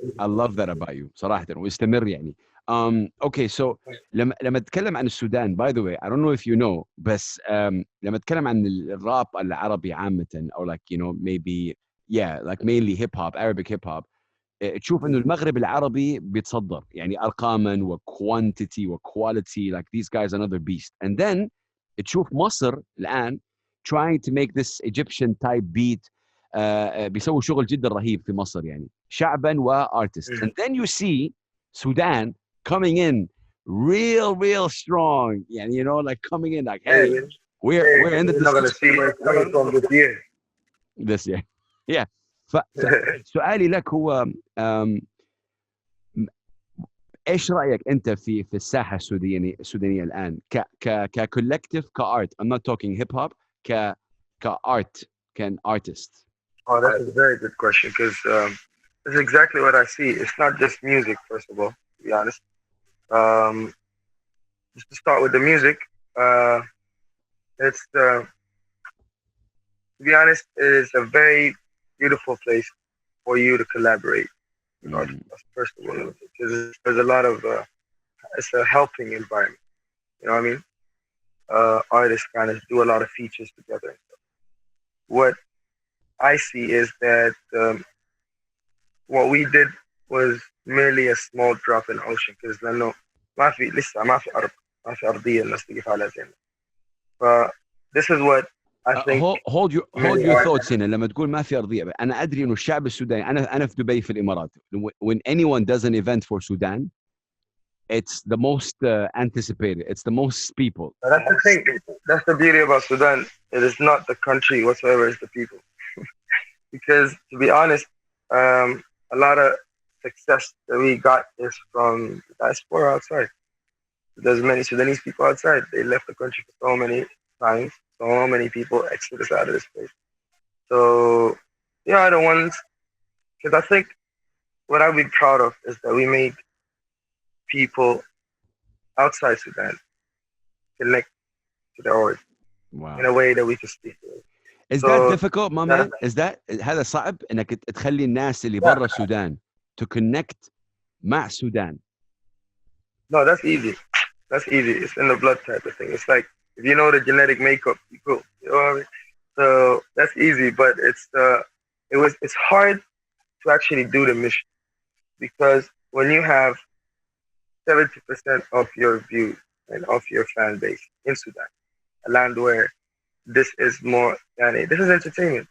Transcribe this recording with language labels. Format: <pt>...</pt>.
<en>I love that about you</en> <ar>صراحة واستمر يعني.</ar> <en>Okay, so</en> <ar>لما اتكلم عن السودان,</ar> <en>by the way, I don't know if you know,</en> <ar>بس لما اتكلم عن الراب العربي عامة,</ar> <en>or like, you know, maybe, yeah, like mainly hip hop, Arabic hip hop,</en> <ar>تشوف انه المغرب العربي بيتصدر يعني ارقاما وكوانتيتي وكواليتي,</ar> <en>like these guys another beast. And then</en> <ar>تشوف مصر الان</ar> <en>trying to make this Egyptian type beat,</en> <ar>بيسووا شغل جدا رهيب في مصر يعني شعبا وارتست.</ar> <en>And then you see Sudan coming in real strong,</en> <ar>يعني,</ar> <en>you know, like coming in like, hey, we're in the You're not gonna see where it's coming from this year. this year. Yeah.</en> <ar>فسؤالي لك هو ايش رايك انت في الساحه السودانيه الان ككولكتيف كارت.</ar> <en>I'm not talking hip hop,</en> <ar>كارت, كان</ar> <en>artist. Oh, that's a very good question because that's exactly what I see. It's not just music, first of all, to be honest. Just to start with the music, it's to be honest, it is a very beautiful place for you to collaborate. That's first of all, because there's a lot of it's a helping environment. You know what I mean? Artists kind of do a lot of features together. What I see is that what we did was merely a small drop in the ocean because</en> <ar>لأنه ما في أرض, ما في أرضية الناس تقف على زينا.</ar> <en>This is what I think. hold your thoughts</en> <ar>هنا. لما تقول ما في أرضية, أنا أدري إنه الشعب السوداني, أنا في دبي في الإمارات.</ar> <en>When anyone does an event for Sudan, it's the most anticipated. It's the most people. That's the thing. That's the beauty about Sudan. It is not the country whatsoever, it's the people. Because to be honest, a lot of success that we got is from the diaspora outside. There's many Sudanese people outside. They left the country for so many times. So many people exited out of this place. So, yeah, the ones, because I think what I'd be proud of is that we made people outside Sudan connect to their origin. Wow. In a way that we can speak to it. Is that difficult, MaMan? Is that</en> <ar>هذا صعب إنك تخلي الناس اللي برا السودان</ar> <en>to connect</en> <ar>مع السودان?</ar> <en>No, that's easy. That's easy. It's in the blood type of thing. It's like if you know the genetic makeup, you go. You know what I mean? So that's easy, but it's hard to actually do the mission because when you have 70% of your views and of your fan base in Sudan, a land where this is more than this is entertainment.</en>